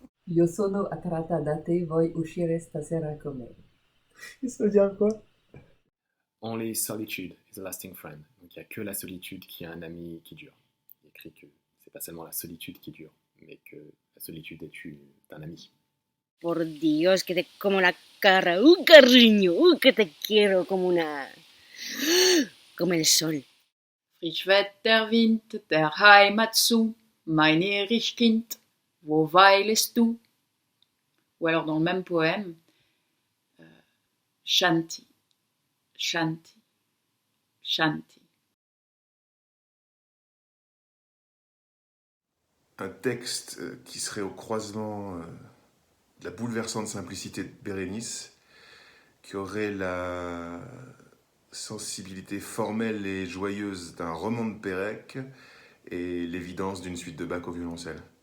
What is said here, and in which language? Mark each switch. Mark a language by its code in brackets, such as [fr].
[it] Io sono attratta da te, vuoi uscire stasera con me? [fr] Ça veut dire quoi? [en] Only solitude is a lasting friend. [fr] Donc il n'y a que la solitude qui a un ami qui dure. Il écrit que c'est pas seulement la solitude qui dure, mais que la solitude est un ami. [es] Por Dios, que te como la cara, cariño, que te quiero como el sol. [de] Frisch weht der Wind der Heimat zu, mein Erichkind, wo weilest du? [fr] Ou alors dans le même poème, [sa] Shanti, Shanti, Shanti. [fr] Un texte qui serait au croisement de la bouleversante simplicité de Bérénice, qui aurait la sensibilité formelle et joyeuse d'un roman de Pérec et l'évidence d'une suite de Bach au violoncelle.